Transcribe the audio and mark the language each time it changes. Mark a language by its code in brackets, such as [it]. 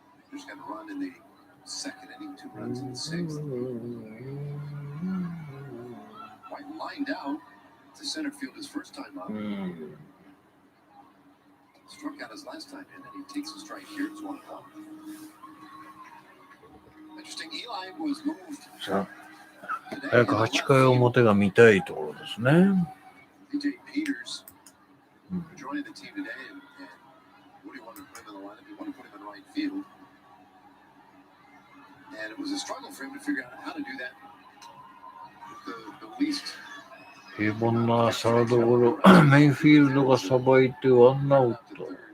[en] Just got a run in the second inning, 2 runs in the 6th. White lined out to center field his first time up. Struck out his last time in, and he takes a strike here. It's 1-1. Interesting, Eli was moved. [ja] さあ、早く8回表が見たいところですね。 [en] DJ Peters joining the team today, and Woody wanted to put him in the lineup. He wanted to put him in right field. And it was a struggle for him to figure out how to do that with the least. [ja] 平凡なサードゴロ、メイフィールドがさばいてワンアウト。